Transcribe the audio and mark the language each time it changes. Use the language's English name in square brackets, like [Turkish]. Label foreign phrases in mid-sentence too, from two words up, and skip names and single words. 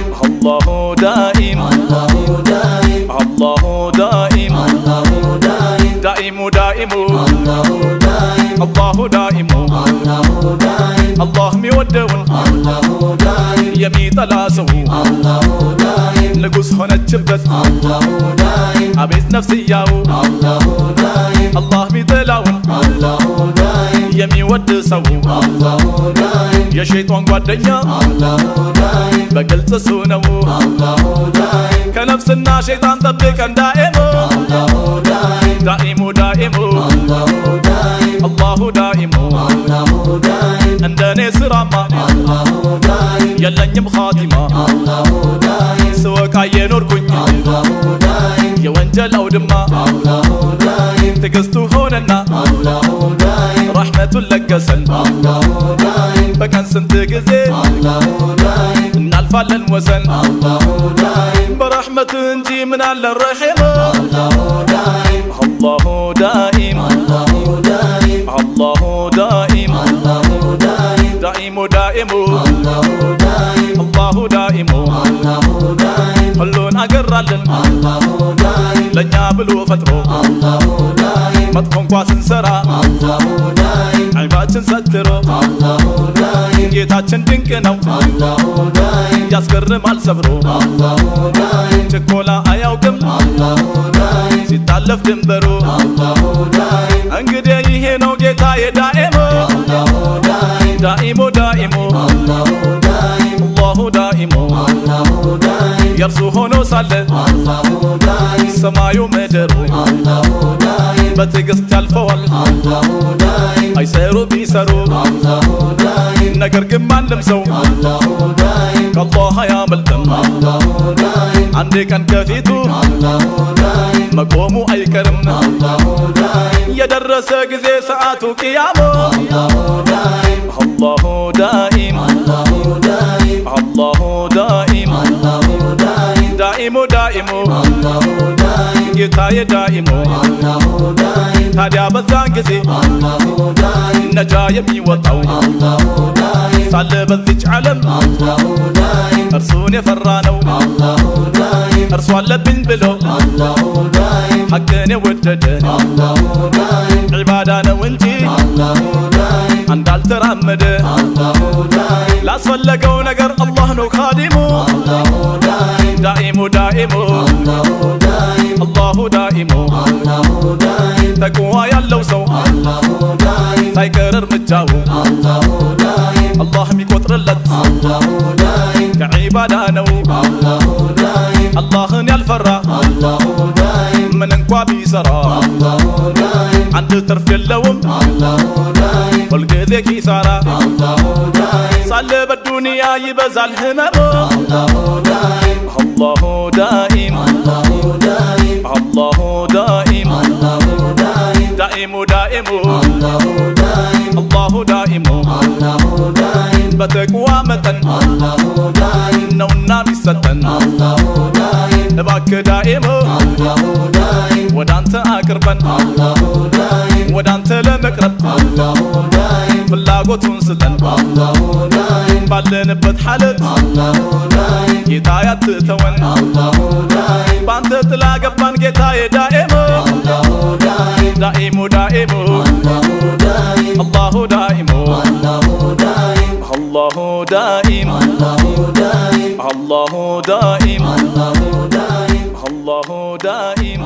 [Arabic] الله دائم الله دائم الله دائم الله دائم دائم دائم الله دائم الله دائم الله دائم الله ميودون الله دائم يميطلا سو الله دائم [Amharic] ንጉስ ሆነችበት [Arabic] الله دائم [Amharic] አቤት ነፍስያው [Arabic] الله دائم [Amharic] አላህ ሚጠላውን [Arabic] الله دائم [Amharic] የሚወድ ሰው [Arabic] الله دائم [Amharic] የሸይጣን ጓደኛ [Arabic] الله دائم [Amharic] በግልጽ እሱ ነው [Arabic] الله دائم [Amharic] ከነፍስና ሸይጣን ጠብቀን ዳኢሙ [Arabic] الله دائم دائم دائم الله دائم الله دائم الله دائم [Amharic] እንደኔ ስራማ [Arabic] الله دائم [Amharic] የለኝም ኻቲማ [Arabic] الله دائم [Amharic] ስወቃ የኖርኩኝ [Arabic] الله دائم [Amharic] የወንጀል አውድማ [Arabic] الله دائم [Amharic] ትግስቱ ሆነና [Arabic] الله دائم [Amharic] ረሕመቱን ለገሰን [Arabic] الله دائم [Amharic] በቀን ስንት ጊዜ [Arabic] الله دائم [Amharic] እናልፋለን ወሰን [Arabic] الله دائم [Amharic] በረሕመት እንጂ ምን አለ ረሒም [Arabic] الله دائم الله دائم الله دائم الله دائم الله دائم دائم دائم الله دائم الله دائم الله دائم [Amharic] ሁሉን አገራለን [Arabic] الله دائم [Amharic] ለእኛ ብሎ ፈጥሮ [Arabic] الله دائم [Amharic] መጥፎ እንኳ ስንሰራ [Arabic] الله دائم [Amharic] ዐይባችን ሰትሮ [Arabic] الله دائم [Amharic] ጌታችን ድንቅ ነው [Arabic] الله دائم [Amharic] ያስገርማል ሰብሮ [Arabic] الله دائم [Amharic] ችኮላ አያውቅም [Arabic] الله دائم [Amharic] ሲታለፍ ድንበሩ [Arabic] الله دائم [Amharic] እንግዲህ ይሄ ነው ጌታዬ ዳኢሙ [Arabic] الله دائم دائم دائم الله دائم الله دائم الله دائم [Amharic] የእርሱ ሆኖ ሳለ [Arabic] الله دائم [Amharic] ሰማዩ ምድሩ [Arabic] الله دائم [Amharic] በትዕግስት ያልፈዋል [Arabic] الله دائم [Amharic] አይሰሩ ቢሰሩ [Arabic] الله دائم [Amharic] ነገር ግን ማንም ሰው [Arabic] الله دائم [Amharic] ከአላህ አያመልጥም [Arabic] الله دائم [Amharic] አንድ ቀን ከፊቱ [Arabic] الله دائم [Amharic] መቆሙ አይቀርም [Arabic] الله دائم [Amharic] የደረሰ ጊዜ ሰዓቱ ቅያሙ [Arabic] الله دائم الله دائم الله دائم الله دائم الله دائم دائم دائم الله دائم [Amharic] ጌታዬ ዳኢሙ [Arabic] الله دائم [Amharic] ታዲያ በዛን ጊዜ [Arabic] الله دائم [Amharic] ነጃ የሚወጣው [Arabic] الله دائم [Amharic] ሳለ በዚች ዓለም [Arabic] الله دائم [Amharic] እርሱን የፈራ ነው [Arabic] الله دائم [Amharic] እርሱ አለብኝ ብሎ [Arabic] الله دائم [Amharic] ሐቅን የወደደ [Arabic] الله دائم [Amharic] ዒባዳ ነው እንጂ [Arabic] الله دائم [Amharic] እንዳልተራመደ [Arabic] الله دائم [Amharic] ላስፈለገው ነገር አላህ ነው ኻዲሙ [Arabic] الله دائم دائم دائم الله دائم الله دائم الله دائم [Amharic] ተቅዋ ያለው ሰው [Arabic] الله دائم [Amharic] ሳይቀር እርምጃው [Arabic] الله دائم [Amharic] አላህ የሚቆጥርለት [Arabic] الله دائم [Amharic] ከዒባዳ ነው [Arabic] الله دائم [Amharic] አላህን ያልፈራ [Arabic] الله دائم [Amharic] ምን እንኳ ቢሰራ [Arabic] الله دائم [Amharic] አንድ ትርፍ የለውም [Arabic] الله دائم [Amharic] ሁልጊዜ ኪሳራ [Arabic] الله دائم [Amharic] ሳለ በዱንያ ይበዛል ህመሙ [Arabic] الله دائم الله دائم الله دائم الله دائم الله دائم دائم دائم الله دائم الله دائم الله دائم [Amharic] በተቅዋ መጠን [Arabic] الله دائم [Amharic] ነውና ሚሰጠን [Arabic] الله دائم [Amharic] እባክህ ዳኢሙ [Arabic] الله دائم [Amharic] ወዳንተ አቅርበን [Arabic] الله دائم [Amharic] ወዳንተ ለመቅረብ [Arabic] الله دائم [Amharic] ፍላጎቱን ስጠን [Arabic] الله دائم [Amharic] ባለንበት ሐለት [Arabic] الله دائم [Amharic] ጌታ ያትተወን [Arabic] الله دائم [Amharic] ባንተ ጥላ ገባን ጌታዬ ዳኢሙ [Arabic] الله دائم دائم دائم الله دائم الله دائم الله دائم الله دائم الله دائم الله دائم الله دائم الله دائم